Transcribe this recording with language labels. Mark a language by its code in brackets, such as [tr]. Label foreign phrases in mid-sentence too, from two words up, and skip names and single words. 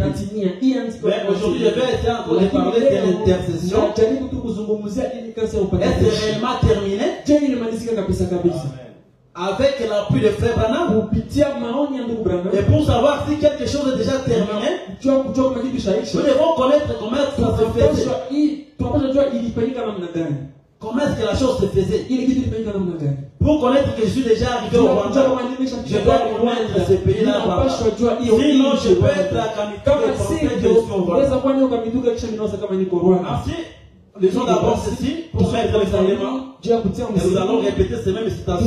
[fr] Mais aujourd'hui, je vais essayer encore de parler de l'intercession. Est-ce réellement terminé? Avec l'appui de frère Branham. Et pour savoir si quelque chose est déjà terminé, nous devons connaître comment ça se fait. [sw] tunapaswa jua ilifanyika namna gani. [fr] Comment est-ce que la chose se faisait? [sw] Ile kitu ilifanyika namna gani? [fr] Pour connaître que je suis déjà arrivé au Rwanda, je dois connaître ce pays-là. Sinon, je peux être à Kamituga et penser que je suis au Rwanda. Ainsi, les gens d'abord ceci, pour mettre les éléments, et nous allons répéter ces mêmes citations.